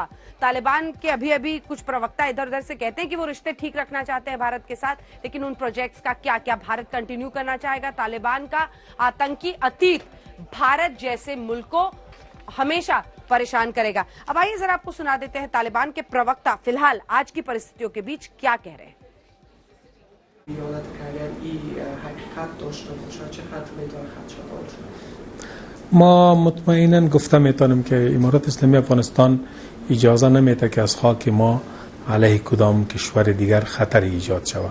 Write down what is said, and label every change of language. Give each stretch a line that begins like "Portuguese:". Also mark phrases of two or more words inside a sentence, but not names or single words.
Hindi: तालिबान के अभी कुछ प्रवक्ता इधर उधर से कहते हैं कि वो रिश्ते ठीक रखना चाहते हैं भारत के साथ, लेकिन उन प्रोजेक्ट्स का क्या भारत कंटिन्यू करना चाहेगा? तालिबान का आतंकी अतीत भारत जैसे मुल्क को हमेशा परेशान करेगा। अब आइए जरा आपको सुना देते हैं तालिबान के प्रवक्ता फिलहाल आज की परिस्थितियों के बीच क्या कह रहे हैं।
Persian: ما مطمئنا گفته میتونیم که امارات اسلامی افغانستان اجازه نمیده که از خاک ما علیه کدام کشور دیگر خطر ایجاد شود.